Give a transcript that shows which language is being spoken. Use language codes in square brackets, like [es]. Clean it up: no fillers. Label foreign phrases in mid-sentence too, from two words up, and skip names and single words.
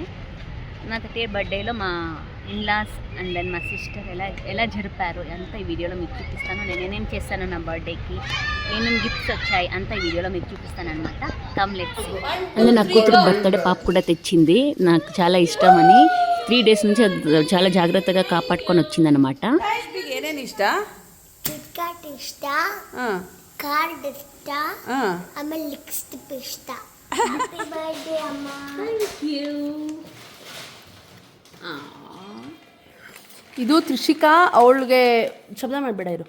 [te] నా 38 బర్త్డేలో మా ఇన్లాస్ [en] and then [te] మా సిస్టర్ ఎలా జరిపారు అంతా ఈ వీడియోలో మీకు చూపిస్తాను. నేను ఏమేం చేస్తాను నా బర్త్డేకి, ఏమేమి గిఫ్ట్స్ వచ్చాయి అంతా ఈ వీడియోలో మీకు చూపిస్తాను అనమాట. [en] come let's go. [te] అంటే నా కూతురు బర్త్డే పాప కూడా తెచ్చింది, నాకు చాలా ఇష్టం అని 3 days నుంచి చాలా ಜಾಗ್ರತೆగా కాపాడుకొని వచ్చిందనమాట. [kn] ಏನೇನು ಇಷ್ಟ? ಕಿಟ್ಕ್ಯಾಟ್ ಇಷ್ಟ, ಕಾರ್ಡ್ ಇಷ್ಟ, ಆಮೇಲೆ ಲಿಪ್ಸ್ಟಿಕ್ ಇಷ್ಟ. [en] happy birthday [kn] ಅಮ್ಮ. [en] thank you. [kn] ಇದು ತ್ರಿಷಿಕಾ, ಅವಳಿಗೆ ಶಬ್ದ ಮಾಡಬೇಡ ಇರು.